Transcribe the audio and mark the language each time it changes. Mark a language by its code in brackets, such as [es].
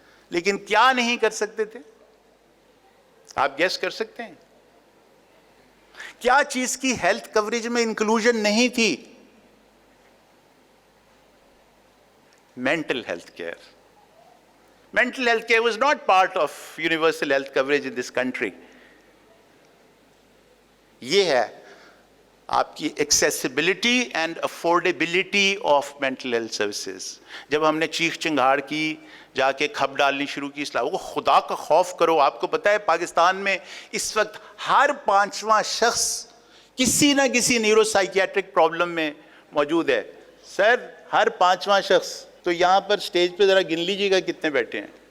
[ur] لیکن کیا نہیں کر سکتے تھے؟ آپ گیس کر سکتے ہیں کیا چیز کی ہیلتھ کوریج میں انکلوژن نہیں تھی؟ Mental health care. [en] Mental health care was not part of universal health coverage in this country. [ur] یہ ہے آپ کی [en] accessibility and affordability of mental health services. [ur] جب ہم نے چیخ چنگھاڑ کی، جا کے کھپ ڈالنی شروع کی اسلام، وہ خدا کا خوف کرو. آپ کو پتہ ہے پاکستان میں اس وقت ہر 5واں شخص کسی نہ کسی نیورو سائیکیاٹرک پرابلم میں موجود ہے. سر ہر 5واں شخص، تو یہاں پر سٹیج پہ ذرا گن لیجیے گا کتنے بیٹھے ہیں.